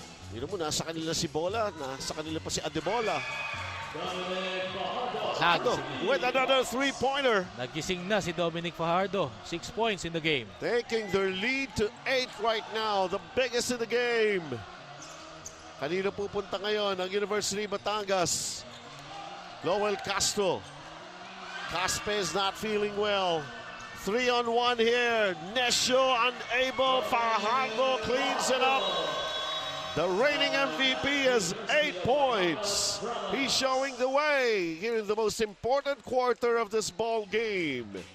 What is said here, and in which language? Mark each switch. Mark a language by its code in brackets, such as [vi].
[tl] Yun mo, nasa kanila si Bola, nasa kanila pa si Adebola. Nagising, [en] With another three-pointer. [tl] nagising na si Dominic Fajardo. [en] 6 points in the game. Taking their lead to 8 right now, the biggest in the game. [tl] Kanino pupunta ngayon ang University of Batangas? [en] Lowell Castro. Caspe is not feeling well. 3-on-1 here. Nesho unable. Fajardo cleans it up. The reigning MVP has 8 points. He's showing the way here in the most important quarter of this ball game.